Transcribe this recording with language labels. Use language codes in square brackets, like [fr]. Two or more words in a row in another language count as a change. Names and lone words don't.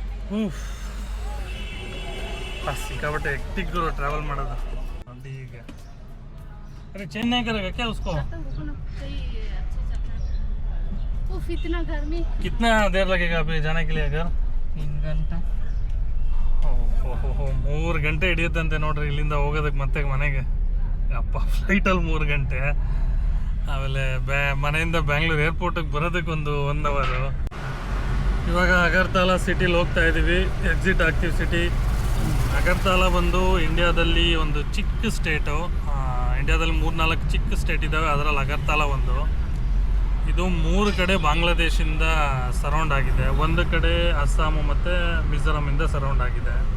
[kn] ಸಿಕ್ಕಾಪಟ್ಟೆ ಹೆಕ್ಟಿಕ್ ಗುರು ಟ್ರಾವೆಲ್ ಮಾಡೋದು ಅಲ್ಲಿ ಈಗ [hi] अरे चेन नहीं करेगा क्या उसको उफ इतना गर्मी कितना देर लगेगा अभी जाने के लिए अगर [kn] 3 ಗಂಟೆ ಓಹೋ 3 ಗಂಟೆ ಹಿಡಿಯುತ್ತಂತೆ ನೋಡ್ರಿ ಇಲ್ಲಿಂದ ಹೋಗೋದಕ್ಕೆ ಮತ್ತೆ ಮನೆಗೆ ಅಪ್ಪ ಫ್ಲೈಟಲ್ಲಿ 3 ಗಂಟೆ ಆಮೇಲೆ ಮನೆಯಿಂದ ಬ್ಯಾಂಗ್ಳೂರ್ ಏರ್ಪೋರ್ಟಿಗೆ ಬರೋದಕ್ಕೆ ಒಂದು 1 ಅವರು ಇವಾಗ ಅಗರ್ತಲಾ ಸಿಟಿಲಿ ಹೋಗ್ತಾ ಇದ್ದೀವಿ ಎಕ್ಸಿಟ್ ಆಗ್ತೀವಿ ಸಿಟಿ ಅಗರ್ತಲಾ ಬಂದು ಇಂಡಿಯಾದಲ್ಲಿ ಒಂದು ಚಿಕ್ಕ ಸ್ಟೇಟು ಇಂಡಿಯಾದಲ್ಲಿ 3-4 ಚಿಕ್ಕ ಸ್ಟೇಟ್ ಇದ್ದಾವೆ ಅದರಲ್ಲಿ ಅಗರ್ತಲಾ ಒಂದು ಇದು 3 ಕಡೆ ಬಾಂಗ್ಲಾದೇಶಿಂದ ಸರೌಂಡ್ ಆಗಿದೆ ಒಂದು ಕಡೆ ಅಸ್ಸಾಮು ಮತ್ತು ಮಿಜೋರಾಮಿಂದ ಸರೌಂಡ್ ಆಗಿದೆ